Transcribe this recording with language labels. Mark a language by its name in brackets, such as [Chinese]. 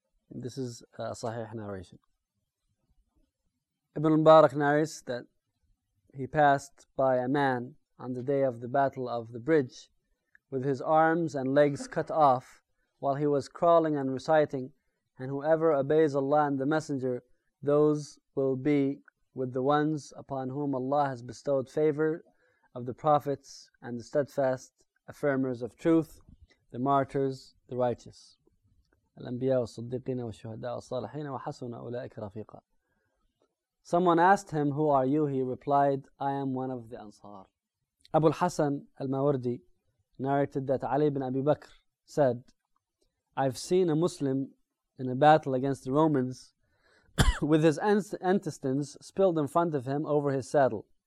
[English] This is a sahih narration. Ibn al-Mubarak narrates that he passed by a man on the day of the battle of the bridge with his arms and legs cut off while he was crawling and reciting, and whoever obeys Allah and the Messenger, those will be with the ones upon whom Allah has bestowed favor of the prophets and the steadfast affirmers of truth, the martyrs, the righteous. [Arabic] الأنبياء والصديقين والشهداء والصالحين وحسن أولئك رفيقا. [English] Someone asked him, who are you? He replied, I am one of the Ansar. Abu al-Hasan al-Mawardi narrated that Ali ibn Abi Bakr said, I've seen a Muslim in a battle against the Romans with his intestines spilled in front of him over his saddle.